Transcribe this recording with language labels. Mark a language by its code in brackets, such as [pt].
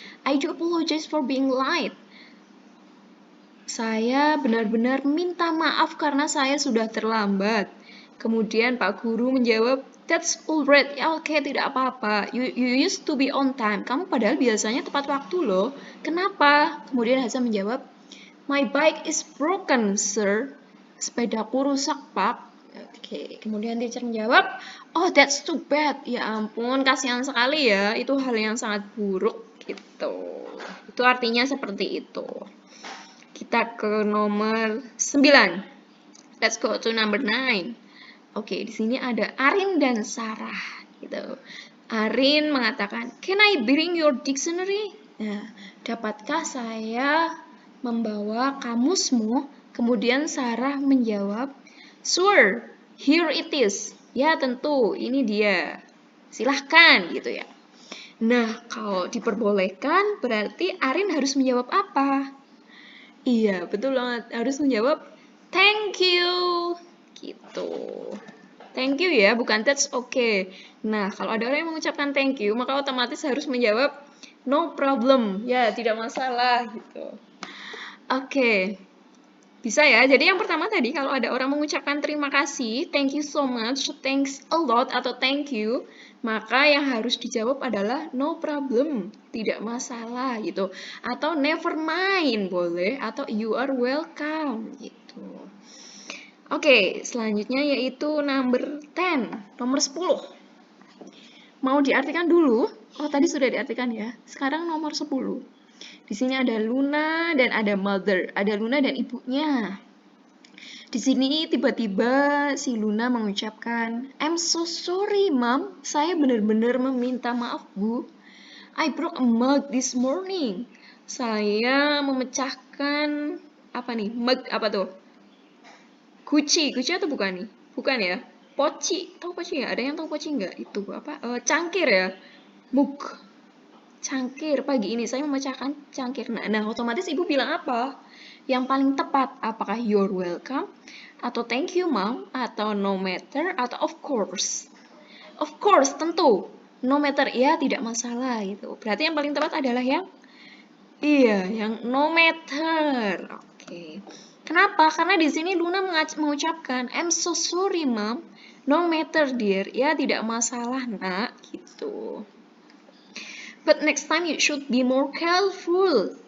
[en] I do apologize for being late. [id] Saya benar-benar minta maaf karena saya sudah terlambat." Kemudian Pak Guru menjawab, [en] "That's alright. [id] Ya, oke, tidak apa-apa. [en] You used to be on time. [id] Kamu padahal biasanya tepat waktu loh. Kenapa?" Kemudian Hasan menjawab, [en] "My bike is broken, sir." [id] Sepedaku rusak, Pak. Oke, kemudian teacher menjawab, [en] "Oh, that's too bad." [id] Ya ampun, kasihan sekali ya. Itu hal yang sangat buruk gitu. Itu artinya seperti itu. Kita ke nomor 9. [en] Let's go to number 9. [id] Oke, di sini ada Arin dan Sarah gitu. Arin mengatakan, [en] "Can I bring your dictionary?" [id] Nah, dapatkah saya membawa kamusmu? Kemudian Sarah menjawab, [en] "Sure, here it is." [id] Ya, tentu, ini dia. Silahkan gitu ya. Nah, kalau diperbolehkan berarti Arin harus menjawab apa? Iya, betul banget. Harus menjawab thank you. Gitu. Thank you ya, bukan [en] that's okay. [id] Nah, kalau ada orang yang mengucapkan thank you, maka otomatis harus menjawab no problem. Ya, tidak masalah gitu. Oke. Bisa ya. Jadi yang pertama tadi kalau ada orang mengucapkan terima kasih, [en] thank you so much, thanks a lot [id] atau thank you, maka yang harus dijawab adalah no problem, tidak masalah gitu. Atau never mind boleh, atau [en] you are welcome [id] gitu. Oke, selanjutnya yaitu number 10, nomor 10. Mau diartikan dulu? Oh, tadi sudah diartikan ya. Sekarang nomor 10. Di sini ada Luna dan ada mother. Ada Luna dan ibunya. Di sini tiba-tiba si Luna mengucapkan, [en] "I'm so sorry, Mom. [id] Saya benar-benar meminta maaf, Bu. [en] I broke a mug this morning." [id] Saya memecahkan apa nih? Mug apa tuh? Guci atau bukan nih? Bukan ya? Poci, tahu poci nggak? Ada yang tahu poci nggak? Itu apa? Cangkir ya? Mug. Cangkir, pagi ini saya memecahkan cangkir. Nah, otomatis ibu bilang apa? Yang paling tepat, apakah [en] you're welcome, [id] atau [en] thank you mom, [id] atau no matter, atau of course? Of course, tentu. No matter, ya tidak masalah gitu. Berarti yang paling tepat adalah yang yang no matter. Oke. Kenapa? Karena di sini Luna mengucapkan, [en] "I'm so sorry, Mom. No matter, dear." [id] Ya, tidak masalah, Nak, gitu. [en] But next time you should be more careful.